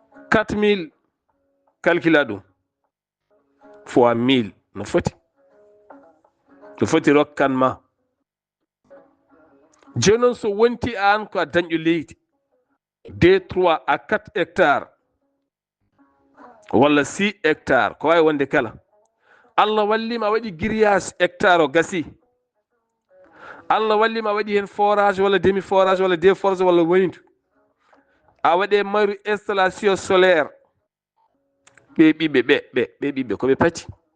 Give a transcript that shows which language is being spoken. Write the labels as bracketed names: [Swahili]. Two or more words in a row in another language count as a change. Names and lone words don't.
[French] Quatre mille, [Fula] calcula ɗum. [French] Fois mille [Fula] no foti. No foti rokkan ma. Jooni noon, so wonti aan ko a dañƴo leydi, [French] deux, trois à quatre hectares, [Fula] walla [French] six hectares, [Fula] ko wawi wonde kala. Allah walli ma waɗi grillage hectare o gasi. Allah walli ma waɗi hen forage, walla demi forage, walla [French] deux forage, [Fula] walla woyndu. A waɗe maru [French] installation solaire. [Fula] Ɓe ɓiɓɓe ɓe, ɓe, ɓe ɓiɓɓe ko ɓe pati.